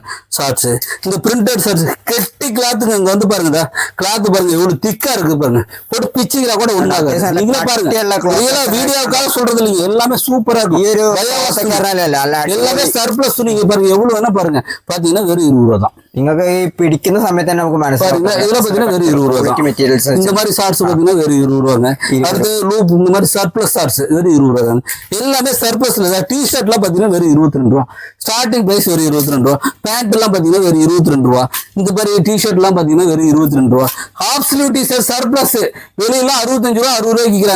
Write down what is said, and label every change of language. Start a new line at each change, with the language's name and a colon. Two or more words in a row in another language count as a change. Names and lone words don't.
Tamil: ஷார்ட்ஸ் இந்த பிரிண்டட் ஷார்ட்ஸ் கெட்டி கிளாத்துங்க. இங்க வந்து பாருங்க, கிளாத் பாருங்க எவ்வளவு திக்கா இருக்கு பாருங்க. போட்டு பிச்சிங்களா கூட ஒண்ணாங்க. நீங்களே பாருங்க. வீடியோக்காக சொல்றது இல்லைங்க, எல்லாமே சூப்பரா இருக்கும். எல்லாமே சர்ப்ளஸ் துணி பாருங்க எவ்வளவு வேணா பாருங்க. பாத்தீங்கன்னா வெறும் 20 ரூபா தான்.
Malayalam: നിങ്ങൾക്ക് ഈ പിടിക്കുന്ന സമയത്ത് തന്നെ നമുക്ക് മനസ്സിലാക്കാം.
Tamil: இதெல்லாம் பாத்தீங்கன்னா வெறும் 20 ரூபா தான்.
Malayalam: മെറ്റീരിയൽസ്
Tamil: இந்த மாதிரி ஷார்ட்ஸ் பாத்தீங்கன்னா வெறும் 20 ரூபாங்க. அடுத்து லூப் இந்த மாதிரி சர்ப்ளஸ் ஷார்ட்ஸ் வெறும் 20 ரூபா. எல்லாமே சர்ப்ளஸ்ல டி ஷர்ட்லாம் பாத்தீங்கன்னா வெறும் 22 ரூபா. ஸ்டார்டிங் பிரைஸ் வெறும் 22 ரூபா. பேண்ட் எல்லாம் பாத்தீங்கன்னா வெறும் 22 ரூபா. இந்த மாதிரி டி ஷர்ட் எல்லாம் பாத்தீங்கன்னா வெறும் 22 ரூபா. ஹாஃப் ஸ்லீவ் டி ஷர்ட் சர்ப்ளஸ் வெளியெல்லாம் 65 ரூபா 60 ரூபாய்க்கு விற்கிறாங்க.